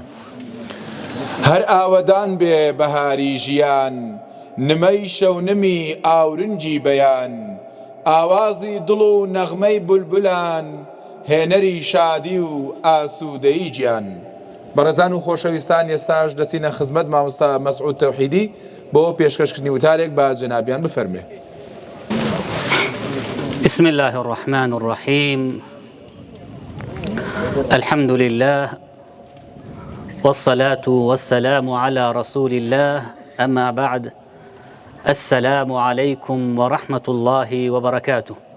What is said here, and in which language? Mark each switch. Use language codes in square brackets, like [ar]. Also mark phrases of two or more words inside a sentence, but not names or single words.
[ckb] هەر ئاوەدان بێ بەهاری ژیان نمەی شەونمی ئاورنجی بەیان ئاوازی دڵ و نەغمەی بولبولان هێنەری شادی و ئاسوودەیی گیان. بەڕێزان و خۆشەویستان ئێستاش دەچینە خزمەت مامۆستا مەسعود تەوحیدی بۆ پێشکەشکردنی وتارێک با جەنابیان بفەرمێ. [ar] بسم الله الرحمن الرحيم الحمد لله والصلاة والسلام على رسول الله أما بعد السلام عليكم ورحمة الله وبركاته.